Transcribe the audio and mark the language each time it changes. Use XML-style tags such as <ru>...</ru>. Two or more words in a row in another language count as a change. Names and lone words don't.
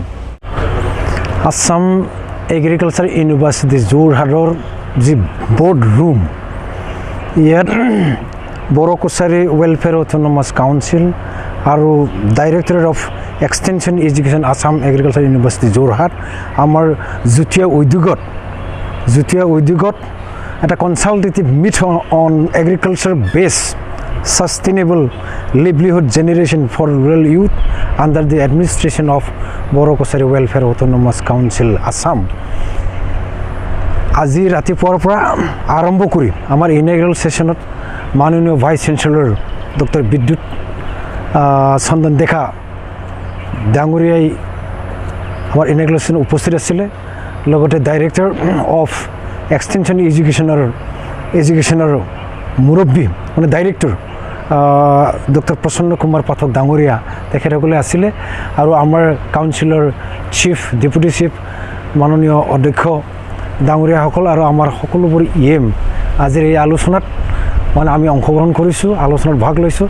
<as>आसाम एग्रिकालचार इउनिभार्सिटी जरहाटৰ</as> <en>the board room</en> <as>ইয়াত बर' कसारी वेलफेयर अट'नमास काउन्सिल আৰু डाइरेक्टरेट अफ एक्सटेंशन एजुकेशन आसाम एग्रिकालचार इउनिभार्सिटी जरहाट আমাৰ যুটীয়া উদ্যোগত এটা</as> <en>consultative meet on agriculture based sustainable livelihood generation for rural youth under the administration of</en> <as>बर' कसारी वेलफेयर अट'নমাস काउन्सिल आसाम আজি ৰাতিপুৱাৰ পৰা আৰম্ভ কৰি আমাৰ</as> <en>inaugural session</en> <as>মাননীয় ভাইস চেঞ্চেলৰ ডক্টৰ বিদ্যুৎ চন্দন ডেকা ডাঙৰীয়াই আমাৰ</as> <en>inaugural session</en> <as>উপস্থিত আছিলে, লগতে</as> <en>director of extension education</en> <as>মুৰব্বী মানে ডাইৰেক্টৰ ডক্টৰ প্ৰসন্ন কুমাৰ পাঠক ডাঙৰীয়া তেখেতসকলে আছিলে আৰু আমাৰ কাউন্সিলৰ</as> <en>chief deputy chief</en> <as>মাননীয় অধ্যক্ষ ডাঙৰীয়াসকল আৰু আমাৰ সকলোবোৰ EM আজিৰ এই আলোচনাত মানে আমি অংশগ্ৰহণ কৰিছোঁ, আলোচনাত ভাগ লৈছোঁ।</as>